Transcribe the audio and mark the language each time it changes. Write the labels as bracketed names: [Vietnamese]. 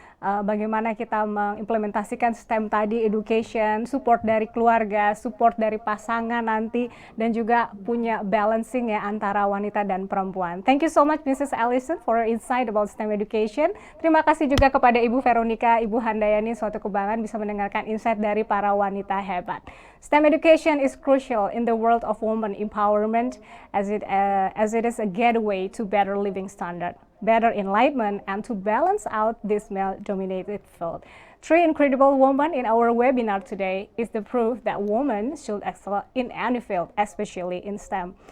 [Indonesian] Bagaimana kita mengimplementasikan STEM tadi, education, support dari keluarga, support dari pasangan nanti, dan juga punya balancing ya antara wanita dan perempuan. [English] Thank you so much Mrs. Allison for your insight about STEM education. [Indonesian] Terima kasih juga kepada Ibu Veronica, Ibu Handayani, suatu kebanggaan bisa mendengarkan insight dari para wanita hebat. [English] STEM education is crucial in the world of women empowerment as it is a gateway to better living standard, better enlightenment, and to balance out this male-dominated field. 3 incredible women in our webinar today is the proof that women should excel in any field, especially in STEM.